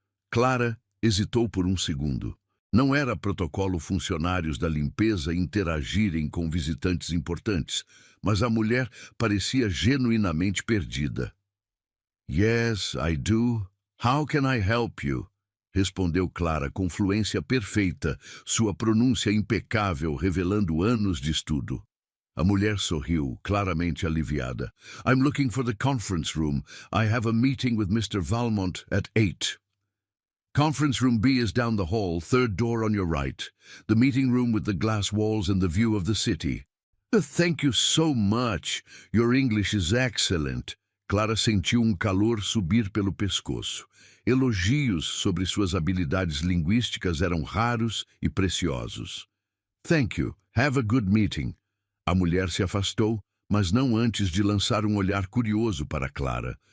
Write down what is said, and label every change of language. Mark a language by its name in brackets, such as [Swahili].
[Portuguese] Clara hesitou por um segundo. Não era protocolo funcionários da limpeza interagirem com visitantes importantes, mas a mulher parecia genuinamente perdida. [English] "Yes, I do. How can I help you?", [Portuguese] respondeu Clara com fluência perfeita, sua pronúncia impecável revelando anos de estudo. A mulher sorriu, claramente aliviada. [English] "I'm looking for the conference room. I have a meeting with Mr. Valmont at 8. Conference room B is down the hall, 3rd door on your right. The meeting room with the glass walls and the view of the city." "Thank you so much. Your English is excellent." [Portuguese] Clara sentiu um calor subir pelo pescoço. Elogios sobre suas habilidades linguísticas eram raros e preciosos. [English] "Thank you. Have a good meeting." [Portuguese] A mulher se afastou, mas não antes de lançar um olhar curioso para Clara,